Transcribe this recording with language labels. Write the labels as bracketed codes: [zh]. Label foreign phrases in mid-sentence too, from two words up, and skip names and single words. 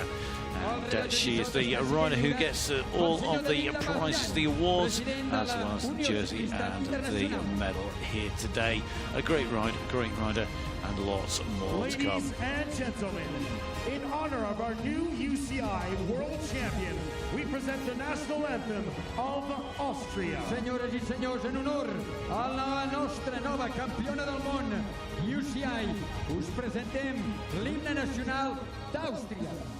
[en] And she is the rider who gets all of the prizes, the awards, as well as the jersey and the medal here today. A great ride, a great rider, and lots more to come. Ladies and gentlemen, in honor of our new UCI World Champion, we present the national anthem of Austria. [ca] Senyores i senyors, en honor a la nostra nova campiona del món, UCI, us presentem l'himne nacional d'Àustria.